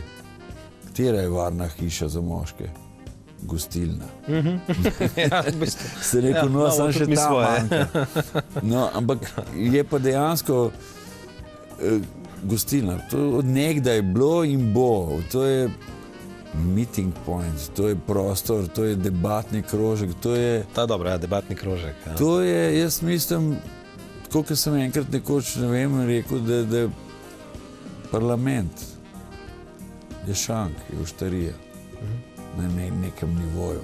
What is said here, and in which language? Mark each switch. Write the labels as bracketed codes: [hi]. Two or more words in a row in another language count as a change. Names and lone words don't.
[sl] Katera je varna hiša za moške? Gostilna. Ja, Se rekel, no, sem še tam manjka. No, ampak je pa dejansko gostilna. To od nekdaj bilo in bo. To je [en] meeting point, [sl] to je prostor, to je debatni krožek, to je... Ta dobro, ja, debatni krožek. Ja. To je, jaz mislim, tako kot sem enkrat nekoč, ne vem, rekel, da je parlament, je šank, je oštarija, na nekem nivoju.